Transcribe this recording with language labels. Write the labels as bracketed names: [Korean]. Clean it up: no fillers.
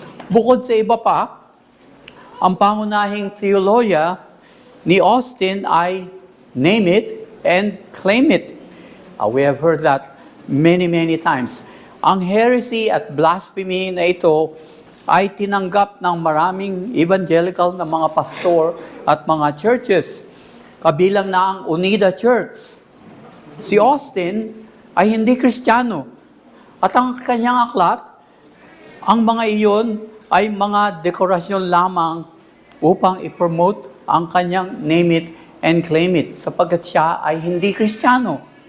[Filipino] Bukod sa iba pa, ang pangunahing teologya ni Austin ay name it and claim it. [English] We have heard that many times. [Filipino] Ang heresy at blasphemy na ito ay tinanggap ng maraming evangelical na mga pastor at mga churches. Kabilang na ang Unida Church. Si Austin ay hindi Kristiyano. At ang kanyang aklat, ang mga iyon ay mga dekorasyon lamang upang i-promote ang kanyang name it and claim it sapagkat siya ay hindi Kristiyano.